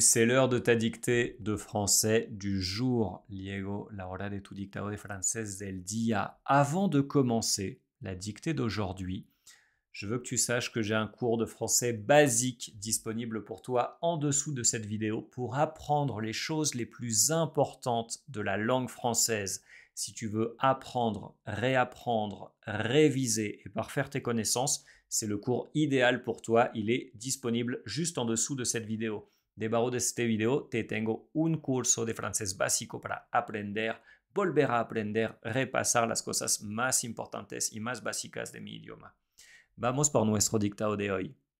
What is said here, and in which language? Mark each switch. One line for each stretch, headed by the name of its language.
French: C'est l'heure de ta dictée de français du jour.
Spanish: Llegó la hora de tu dictado de francés del día.
French: Avant de commencer la dictée d'aujourd'hui, je veux que tu saches que j'ai un cours de français basique disponible pour toi en dessous de cette vidéo pour apprendre les choses les plus importantes de la langue française. Si tu veux apprendre, réapprendre, réviser et parfaire tes connaissances, c'est le cours idéal pour toi. Il est disponible juste en dessous de cette vidéo.
Spanish: Debajo de
French: cette vidéo,
Spanish: te tengo un curso de francés básico para aprender, volver a aprender, repasar las cosas más importantes y más básicas de mi idioma. Vamos por nuestro dictado de hoy.